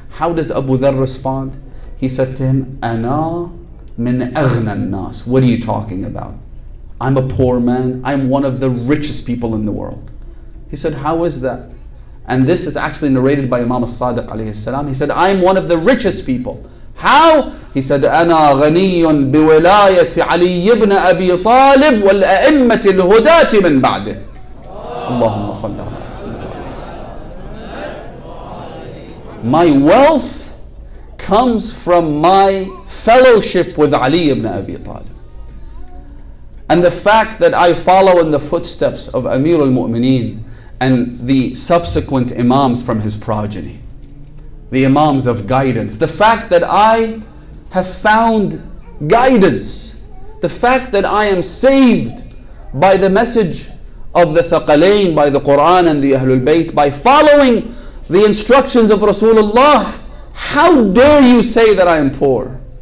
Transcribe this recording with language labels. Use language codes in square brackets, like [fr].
[en] How does Abu Dharr respond? He said to him, [ar] Ana min aghna nas. [en] What are you talking about? I'm a poor man. I'm one of the richest people in the world. He said, how is that? And this is actually narrated by Imam al-Sadiq alayhi salam. He said, I'm one of the richest people. How? He said, [ar] أنا غني بولاية علي بن أبي طالب والأئمة الهداة من بعده. اللهم صل على. [en] My wealth comes from my fellowship with Ali ibn Abi Talib. And the fact that I follow in the footsteps of Amir al-Mu'mineen and the subsequent Imams from his progeny, the Imams of guidance, the fact that I have found guidance, the fact that I am saved by the message of the Thaqalain, by the Quran and the Ahlul Bayt, by following the instructions of Rasulullah, how dare you say that I am poor?